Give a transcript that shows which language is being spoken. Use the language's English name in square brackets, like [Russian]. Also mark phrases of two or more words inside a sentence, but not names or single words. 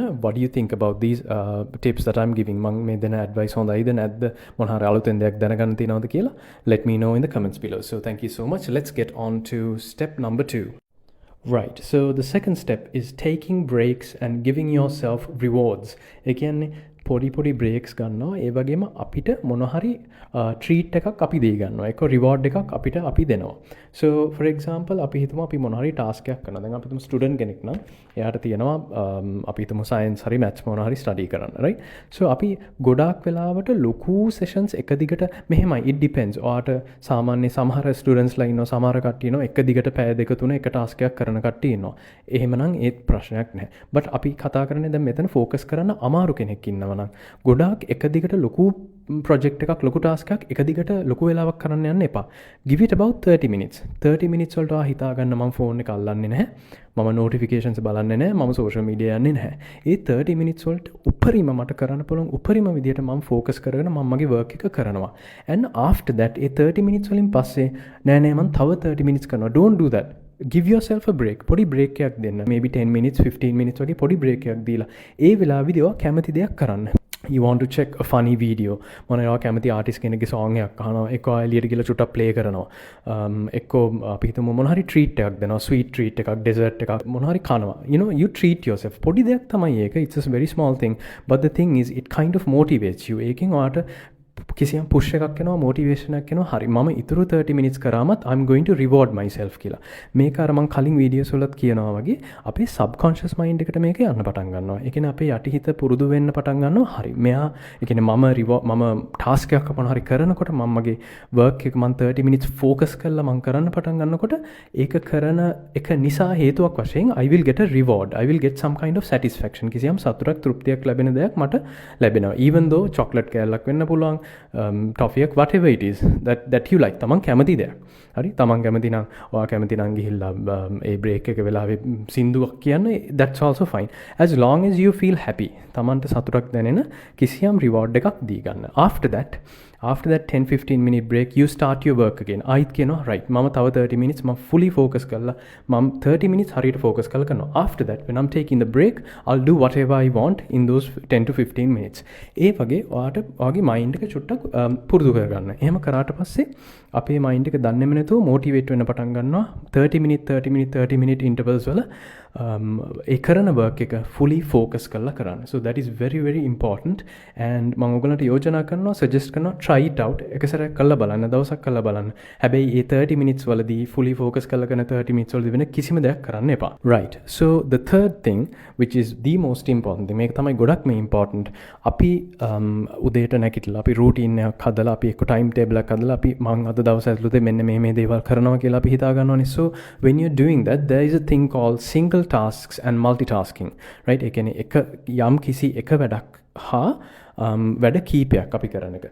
[English] What do you think about these tips that I'm giving? [Sinhala] මම මේ දෙන advice හොඳයිද නැද්ද? මොන හරි අලුතෙන් දෙයක් දැනගන්න තියෙනවද කියලා [English] let me know in the comments below. So thank you so much. Let's get on to step number 2. Right, so the second step is taking breaks and giving yourself rewards. [Sinhala] ඒ කියන්නේ පොඩි බ්‍රේක්ස් ගන්නවා ඒ වගේම අපිට මොන හරි ට්‍රීට් එකක් අපි දී ගන්නවා ඒක රිවෝඩ් එකක් අපිට අපි දෙනවා. [English] So for example [Sinhala] අපි හිතමු අපි මොන හරි ටාස්ක් එකක් කරනවා. දැන් අපි හිතමු ස්ටුඩන්ට් කෙනෙක් නම් එයාට තියෙනවා අපි හිතමු සයන්ස් හරි මැත්ස් මොන හරි ස්ටඩි කරන්න right. So අපි ගොඩාක් වෙලාවට ලොකු සෙෂන්ස් එක දිගට මෙහෙමයි [English] it depends. [Sinhala] ඔයාට සාමාන්‍ය සමහර ස්ටුඩන්ට්ස්ලා ඉන්නවා සමහර කට්ටිය ඉන්නවා එක දිගට පැය දෙක තුන එක ටාස්ක් එකක් කරන කට්ටිය ඉන්නවා. එහෙමනම් ඒත් ප්‍රශ්නයක් නැහැ. but අපි කතා කරන්නේ දැන් මෙතන ફોකස් කරන්න අමාරු කෙනෙක් ඉන්නවා නම් ගොඩාක් එක දිගට ලොකු project එකක් ලොකු task එකක් එක දිගට ලොකු වෙලාවක් කරන්න යන්න එපා. [English] give it about 30 minutes. [Sinhala] 30 minutes වලට හිතා ගන්න මම phone එක අල්ලන්නේ නැහැ. මම notifications බලන්නේ නැහැ. මම [English] social media [Sinhala] යන්නේ නැහැ. ඒ 30 minutes වලට උපරිම මට කරන්න පුළුවන් උපරිම විදියට මම focus කරගෙන මම මගේ work එක කරනවා. [English] and after that [Sinhala] ඒ 30 minutes වලින් පස්සේ නෑ මම තව 30 minutes කරනවා. [English] don't do that. give yourself a break. [Sinhala] පොඩි break එකක් දෙන්න. maybe 10 minutes 15 minutes වගේ පොඩි break එකක් දීලා ඒ වෙලාවෙදී ඔයා කැමති දෙයක් කරන්න. [English] you want to check a funny video [Sinhala] මොනවා කැමති ආටිස්ට් කෙනෙක්ගේ song එකක් අහනවා එක්ක එළියට ගිහලා චුට්ටක් play කරනවා එක්ක අපි හිතමු මොන හරි treat එකක් දෙනවා sweet treat එකක් dessert එකක් මොන හරි කනවා [English] you know you treat yourself [Sinhala] පොඩි දෙයක් තමයි ඒක [English] it's a very small thing but the thing is it kind of motivates you [Sinhala] ඒකෙන් ඔයාට කිසියම් පුෂ් එකක් එනවා මොටිවේෂන් එකක් එනවා හරි මම ඉතුරු 30 minutes කරාමත් [English] I'm going to reward myself [Sinhala] කියලා මේක අර මම කලින් වීඩියෝස් වලත් කියනවා වගේ අපේ [English] subconscious mind [Sinhala] එකට මේක යන්න පටන් ගන්නවා ඒ කියන්නේ අපේ යටිහිත පුරුදු වෙන්න පටන් ගන්නවා හරි මෙයා ඒ කියන්නේ මම ටාස්ක් එකක් මොන හරි කරනකොට මම මගේ work එක මම 30 minutes focus කරලා මම කරන්න පටන් ගන්නකොට ඒක කරන එක නිසා හේතුවක් වශයෙන් [English] I will get a reward I will get some kind of satisfaction [Sinhala] කිසියම් සතුටක් තෘප්තියක් ලැබෙන දෙයක් මට ලැබෙනවා [English] even though [Sinhala] chocolate කෑල්ලක් වෙන්න පුළුවන් toffee [English] whatever it is that you like [Sinhala] තමන් කැමති දෙයක් හරි තමන් කැමති නම් ඔයා කැමති නම් ගිහිල්ලා ඒ break එක වෙලාවේ සින්දුවක් කියන්න [English] that's also fine as long as you feel happy [Sinhala] තමන්ට සතුටක් දැනෙන කිසියම් reward එකක් දී ගන්න [English] after that 10-15 minute break you start your work again [Sinhala] ආයිත් කියනවා right මම තව 30 minutes මම [English] fully focus [Sinhala] කරලා මම 30 minutes හරියට focus කරලා කරනවා [English] after that when I'm taking the break I'll do whatever I want in those 10-15 minutes [Sinhala] ඒ වගේ ඔයාගේ mind එක චුට්ටක් පුරුදු කරගන්න එහෙම කරාට පස්සේ අපේ mind එක දන්නේම නැතුව motivate වෙන්න පටන් ගන්නවා [English] 30 minute intervals [Sinhala] වල ඒ කරන work එක [English] fully focus [Sinhala] කරලා කරන්න [English] so that is very very important [Sinhala] and මම ඔයගලන්ට යෝජනා කරනවා suggest කරනවා [English] try it out [Sinhala] එක සැරයක් කරලා බලන්න දවසක් කරලා බලන්න හැබැයි මේ 30 minutes වලදී [English] fully focus [Sinhala] කරලා කරන 30 minutes වලදී වෙන කිසිම දෙයක් කරන්න එපා [English] right so the third thing which is the most important thing [Sinhala] මේක තමයි ගොඩක්ම important අපි උදේට නැගිටලා අපි routine එකක් හදලා අපි එක්ක [English] time table [Sinhala] එකක් හදලා අපි මම අද දවස් ඇතුළත මෙන්න මේ දේවල් කරනවා කියලා අපි හිතා ගන්නවානේ [English] so when you're doing that there is a thing called single tasks and multitasking right [Sinhala] ඒ කියන්නේ එක යම් කිසි එක වැඩක් හා වැඩ කීපයක් අපි කරන එක.